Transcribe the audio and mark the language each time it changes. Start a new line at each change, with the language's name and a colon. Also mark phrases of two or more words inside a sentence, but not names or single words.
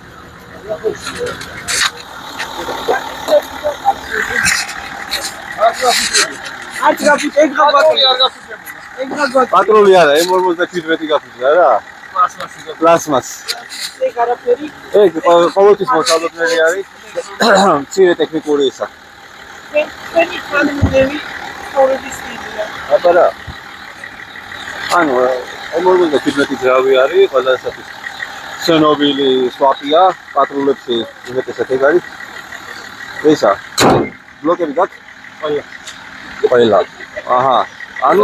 Georgian: პატრული არა, M57 გაფუძნა რა. პლასმას. ეგ არაფერი? ეგ ყოველთვის მოსალოდნელი არის. მცირე ტექნიკური ისა.
English: When it comes to the already seen.
Georgian: აბა რა. ანუ M57 ძრავი არის, ყველასათვის ცნობილი სვაპია, პატრულებში უმეტესად ეგ არის. ისა. ბლოკები გაქვს? ყველა. აჰა. ანუ